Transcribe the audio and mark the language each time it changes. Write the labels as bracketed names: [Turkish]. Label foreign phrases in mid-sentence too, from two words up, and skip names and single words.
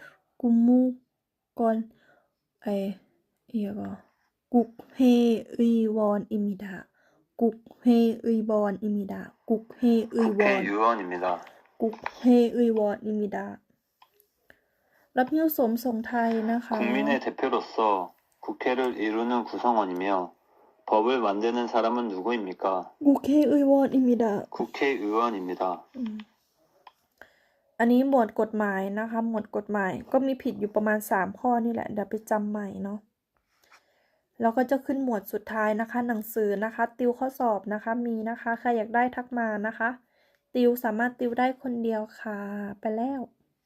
[Korean] 국무권, 국회의원입니다. 국회의원입니다. 국회의원입니다. 국회의원입니다. [Thai] รับหิ้วสมทรงไทยนะคะ [Korean] 국민의 대표로서 국회를 이루는 구성원이며 법을 만드는 사람은 누구입니까? โอเคเอ้ยวอนอิมิดะ 국회의원입니다. [Thai] อันนี้หมวดกฎหมายนะคะ หมวดกฎหมายก็มีผิดอยู่ประมาณ3ข้อนี่แหละเดี๋ยวไปจำใหม่เนาะแล้วก็จะขึ้นหมวดสุดท้ายนะคะ หนังสือนะคะ ติวข้อสอบนะคะ มีนะคะใครอยากได้ทักมานะคะ ติวสามารถติวได้คนเดียวค่ะ ไปแล้ว